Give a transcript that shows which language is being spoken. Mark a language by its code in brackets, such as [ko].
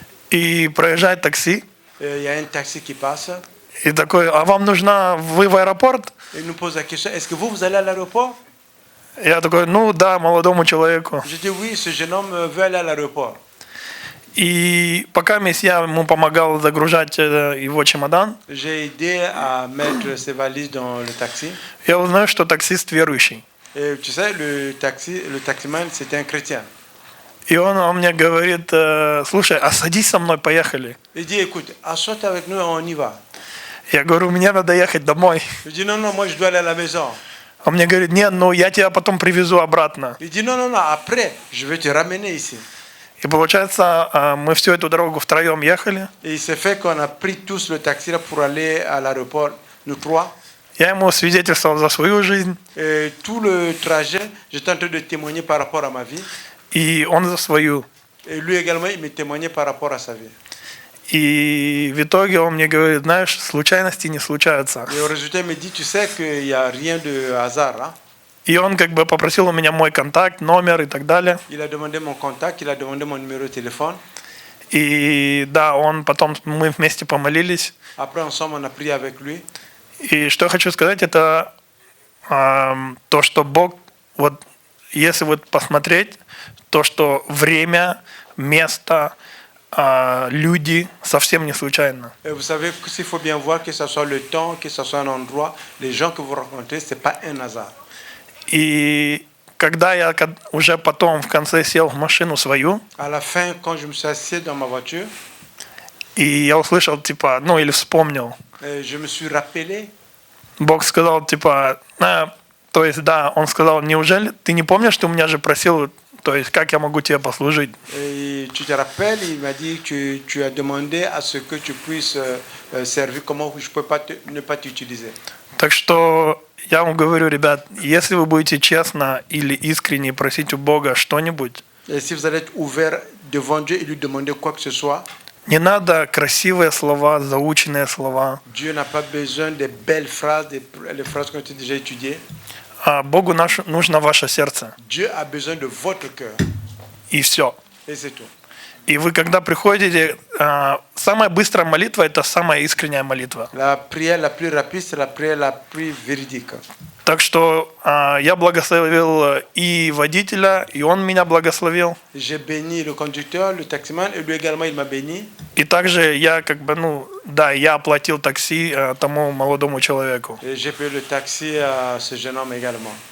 [ru] И проезжает такси, [fr] Il y a un taxi qui passe [ru] и такой, а вам нужна, вы в аэропорт? [fr] et il nous pose la question, est-ce que vous allez à l'aéroport? [ru] Я такой, ну да, молодому человеку. [fr] Je dis oui, ce jeune homme veut aller à l'aéroport. [ru] И пока я ему помогал загружать его чемодан, [fr] J'ai aidé à mettre ses valises dans le taxi. [ru] я узнаю, что таксист верующий. [fr] Et tu sais, le taximan, c'était un chrétien. [ru] И он мне говорит, слушай, а садись со мной, поехали. [fr] Il dit, écoute, assois-toi avec nous et on y va. [ru] Я говорю, мне надо ехать домой. [fr] Je dis, non, non, moi je dois aller à la maison. [ru] Он мне говорит, нет, ну я тебя потом привезу обратно. [fr] Il dit, non, non, non, après, je vais te ramener ici. [ru] И получается, мы всю эту дорогу втроем ехали. [fr] Et il s'est fait qu'on a pris tous le taxi là pour aller à l'aéroport, nous trois. [ru] Я ему свидетельствовал за свою жизнь, [fr] Et tout le trajet, j'étais en train de témoigner par rapport à ma vie. [ru] и он за свою. [fr] Et lui également, il me témoignait par rapport à sa vie. [ru] И в итоге он мне говорит, знаешь, случайности не случаются. [fr] Et au résultat, il me dit, tu sais qu'il n'y a rien de hasard. Hein? [ru] И он как бы попросил у меня мой контакт, номер и так далее. [fr] Il a demandé mon contact, il a demandé mon numéro de téléphone. [ru] И да, мы вместе помолились. [fr] Après, ensemble, on a prié avec lui. [ru] И что я хочу сказать, это то, что Бог, вот если вот посмотреть, то, что время, место, люди совсем не случайно. [fr] Et vous savez qu'il faut bien voir que ce soit le temps, que ce soit un endroit, les gens que vous rencontrez, ce n'est pas un hasard. [ru] И когда я уже потом в конце сел в машину свою, [fr] À la fin, quand je me suis assis dans ma voiture, [ru] и я услышал, типа, ну или вспомнил, [fr] je me suis rappelé. [ru] Бог сказал, типа, то есть, да, он сказал, неужели ты не помнишь, ты у меня же просил, то есть, как я могу тебе послужить? [fr] Et tu te rappelles, il m'a dit que tu as demandé à ce que tu puisses servir, comment je ne peux pas ne pas t'utiliser. [ru] Так что я вам говорю, ребят, если вы будете честно или искренне просить у Бога что-нибудь, [fr] Et si vous allez être ouvert devant Dieu et lui demander quoi que ce soit, [ru] не надо красивые слова, заученные слова. [fr] Dieu n'a pas besoin des belles phrases, les phrases qui ont été déjà étudiées. [ru] Богу нужно ваше сердце. [fr] Dieu a besoin de votre cœur. [ru] И все. [fr] Et c'est tout. [ru] И вы, когда приходите, самая быстрая молитва – это самая искренняя молитва. [fr] La prière la plus rapide, c'est la prière la plus véridique. [ru] Так что я благословил и водителя, и он меня благословил. [fr] J'ai béni le conducteur, le taximan, et lui également il m'a béni. [ru] И также я как бы, я оплатил такси тому молодому человеку. [fr] Et j'ai payé le taxi à ce jeune homme également.